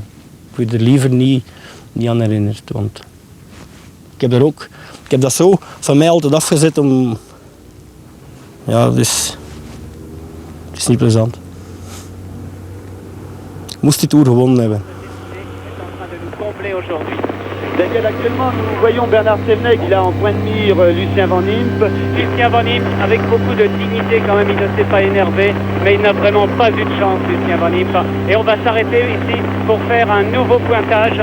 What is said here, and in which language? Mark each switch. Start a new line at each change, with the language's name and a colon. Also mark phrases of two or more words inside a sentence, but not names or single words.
Dutch: Ik word er liever niet aan herinnerd, want ik heb dat zo van mij altijd afgezet om... Ja, het is niet plezant. Ik moest die Tour gewonnen hebben.
French: Daniel, actuellement, nous voyons Bernard Thévenet qui a en point de mire Lucien Van Impe. Lucien Van Impe, avec beaucoup de dignité quand même, il ne s'est pas énervé, mais il n'a vraiment pas eu de chance, Lucien Van Impe. Et on va s'arrêter ici pour faire un nouveau pointage.